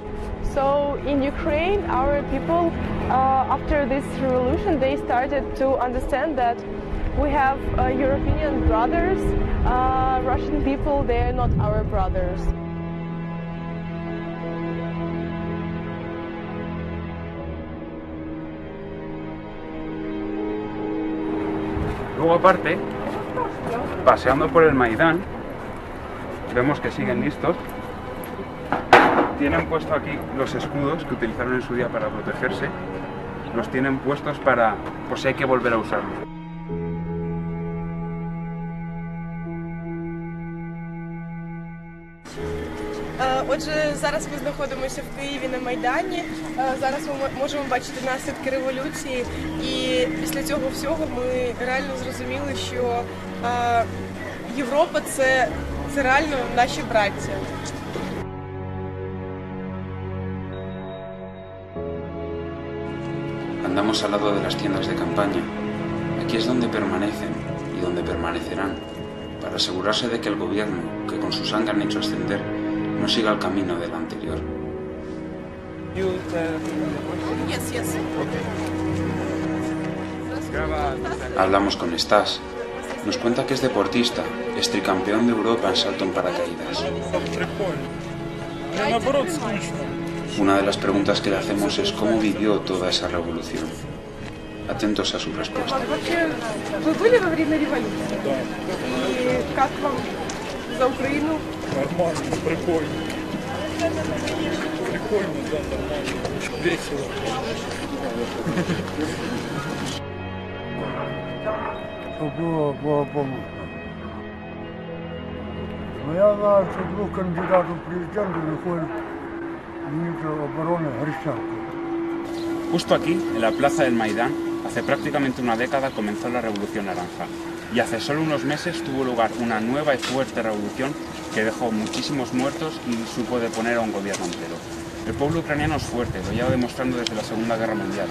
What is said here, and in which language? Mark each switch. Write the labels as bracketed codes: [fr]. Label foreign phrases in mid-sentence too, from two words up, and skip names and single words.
[en] So in Ukraine, our people, after this revolution, they started to understand that we have European brothers. Russian people, they are not our brothers. [es] Luego aparte, paseando por el Maidán, vemos que siguen listos. Tienen puesto aquí los escudos que utilizaron en su día para protegerse. Los tienen puestos para, pues si hay que volver a usarlos. [uk] Отже, зараз ми знаходимося в Києві на Майдані. Зараз ми можемо бачити наслідки революції. І після цього всього ми реально зрозуміли, що Європа – це реально наші браття. [es] Andamos al lado de las tiendas de campaña. Aquí es donde permanecen y donde permanecerán, para asegurarse de que el gobierno, que con su sangre han hecho ascender, no siga el camino del anterior. Hablamos con Stas. Nos cuenta que es deportista, es tricampeón de Europa en salto en paracaídas. Una de las preguntas que le hacemos es cómo vivió toda esa revolución. Atentos a su respuesta. [ru] Вы были во время революции? И как вам за Украину? Нормально, прикольно. Прикольно, да, нормально. Весело. Было помощно. Но я знаю, что двух кандидатов в президенты выходит министр обороны Грищенко. [es] Justo aquí, en la plaza del Maidán, hace prácticamente una década comenzó la Revolución Naranja. Y hace solo unos meses tuvo lugar una nueva y fuerte revolución que dejó muchísimos muertos y supo deponer a un gobierno entero. El pueblo ucraniano es fuerte, lo lleva demostrando desde la Segunda Guerra Mundial.